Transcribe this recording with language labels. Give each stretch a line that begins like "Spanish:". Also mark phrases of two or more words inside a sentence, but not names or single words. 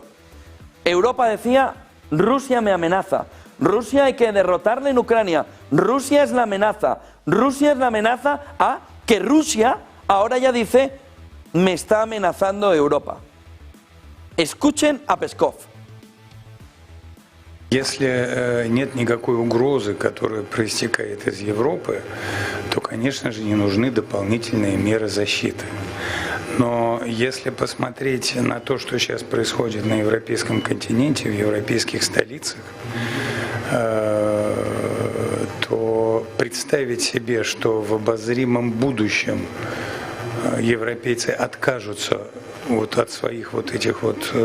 Spanish: Europa decía, Rusia me amenaza, Rusia hay que derrotarla en Ucrania, Rusia es la amenaza a que Rusia ahora ya dice, me está amenazando Europa. Escuchen a Peskov.
Russian: Если нет никакой угрозы, которая проистекает из Европы, то, конечно же, не нужны дополнительные меры защиты. Но если посмотреть на то, что сейчас происходит на европейском континенте, в европейских столицах, то представить себе, что в обозримом будущем европейцы откажутся вот от своих вот этих вот,